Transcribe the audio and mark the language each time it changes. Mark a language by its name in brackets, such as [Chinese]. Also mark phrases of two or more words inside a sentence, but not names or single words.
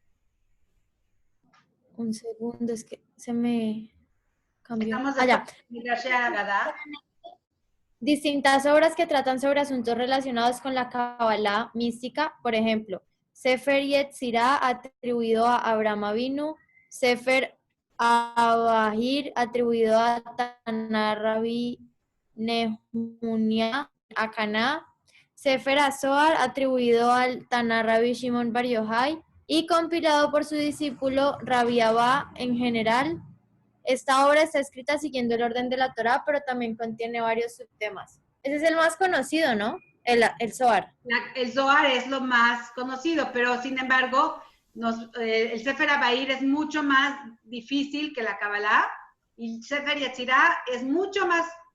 [Spanish] Un segundo, es que se me cambió. Estamos Allá. Midrash Agadá. Distintas obras que tratan sobre asuntos relacionados con la Kabbalah mística, por ejemplo, Sefer Yetzirah atribuido a Abraham Avinu, Sefer Abahir atribuido a Taná Rabbi Nehunia a Caná, Sefer Azohar atribuido al Taná Rabbi Shimon Bar Yochai y compilado por su discípulo Rabbi Abba en general. Esta obra está escrita siguiendo el orden de la Torá, pero también contiene varios subtemas. Ese es el más conocido, ¿no? El Zohar. El Zohar es lo más conocido, pero sin embargo, el Sefer Abahir es mucho más difícil que la Kabbalah y el Sefer Yetzirah es mucho más.